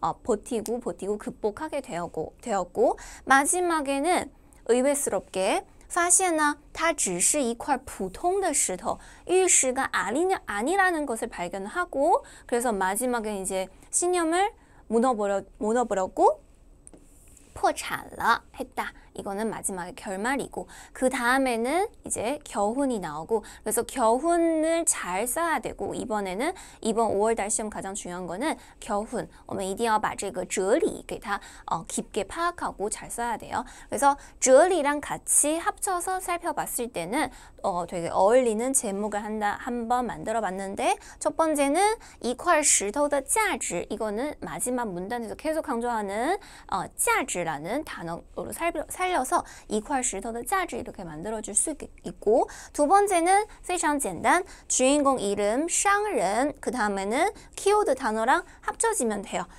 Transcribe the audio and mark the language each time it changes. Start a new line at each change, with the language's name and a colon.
Korean: 버티고 극복하게 되었고 마지막에는 의외스럽게
Chinese: 发现呢它只是一块普通的石头
Korean: 玉石가 아니라는 것을 발견하고 그래서 마지막에 이제 신념을 무너버렸고
Chinese: 破产了
Korean: 했다. 이거는 마지막에 결말이고 그 다음에는 이제 겨훈이 나오고 그래서 겨훈을 잘 써야 되고 이번 5월달 시험 가장 중요한 거는 겨훈.
Chinese: 我们一定要把这个哲理给它
Korean: 깊게 파악하고 잘 써야 돼요. 그래서 哲理랑 같이 합쳐서 살펴봤을 때는 되게 어울리는 제목을 한번 만들어 봤는데 첫 번째는
Chinese: 一块石头的价值
Korean: 이거는 마지막 문단에서 계속 강조하는 价值라는 단어로 살려서 一块石头的价值 이렇게 만들어줄 수 있고 두 번째는
Chinese: 非常简单
Korean: 주인공 이름 商人 그 다음에는 키워드 단어랑 합쳐지면 돼요.